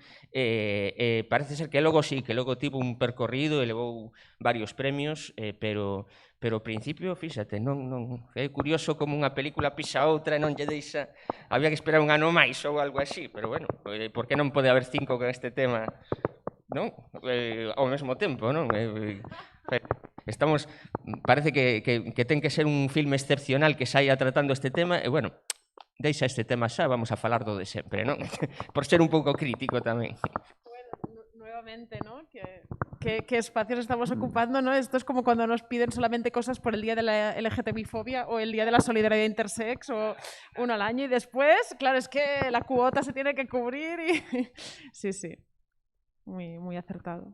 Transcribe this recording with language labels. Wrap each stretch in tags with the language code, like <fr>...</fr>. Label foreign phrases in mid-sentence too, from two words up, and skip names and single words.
<gl>Parece ser que logo sí, que logo tivo un percorrido e levou varios premios, pero ao principio, fíxate, non é curioso como unha película pisa outra e non lle deixa, había que esperar un ano máis ou algo así, pero bueno, por que non pode haber 5 con este tema, non? Ao mesmo tempo, non? parece que ten que ser un filme excepcional que saia tratando este tema, e, bueno, deixa este tema xa, vamos a falar do de sempre, non? Por ser un pouco crítico tamén.</gl> <es>Nuevamente, ¿no? ¿Qué espacios estamos ocupando, ¿no? Esto es como cuando nos piden solamente cosas por el día de la LGTBI-fobia o el día de la solidaridad intersex o uno al año y después, claro, es que la cuota se tiene que cubrir y... Sí, sí, muy, muy acertado.</es>